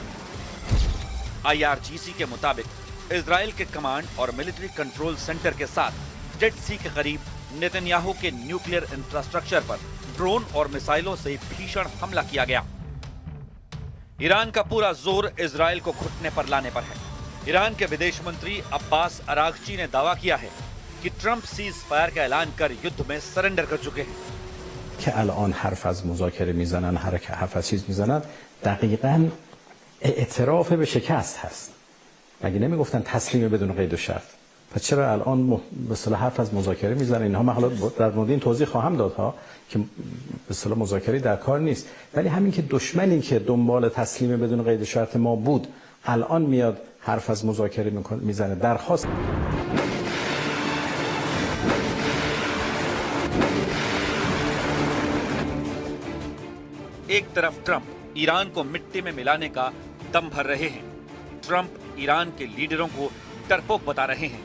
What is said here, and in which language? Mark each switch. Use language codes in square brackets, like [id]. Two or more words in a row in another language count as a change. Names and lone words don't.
[hi] IRGC के मुताबिक इजराइल के कमांड और [en] military control center [hi] के साथ डेड सी के करीब नेतन्याहू के [en] nuclear infrastructure [hi] पर ड्रोन और मिसाइलों से भीषण हमला किया गया। ईरान का पूरा जोर इजराइल को घुटने पर लाने पर है। ईरान के विदेश मंत्री अब्बास अरागची ने दावा किया है कि ट्रंप [en] cease fire [hi] का ऐलान कर युद्ध में सरेंडर कर चुके हैं। [fa] که الان حرف از مذاکره میزنن، حرف از چیز میزنن، دقیقاً اعتراف به شکست هست. مگه نمیگفتن تسلیم بدون قید و شرط؟ پس چرا الان به اصطلاح حرف از مذاکره میزنن؟ اینها من حالا در مورد این توضیح خواهم داد ها که به اصطلاح مذاکره در کار نیست. ولی همین که دشمنی که دنبال تسلیم بدون قید و شرط ما بود، الان میاد حرف از مذاکره میزنه، درخواست [hi] एक तरफ ट्रंप ईरान को मिट्टी में मिलाने का दम भर रहे हैं। ट्रंप ईरान के लीडरों को डरपोक बता रहे हैं।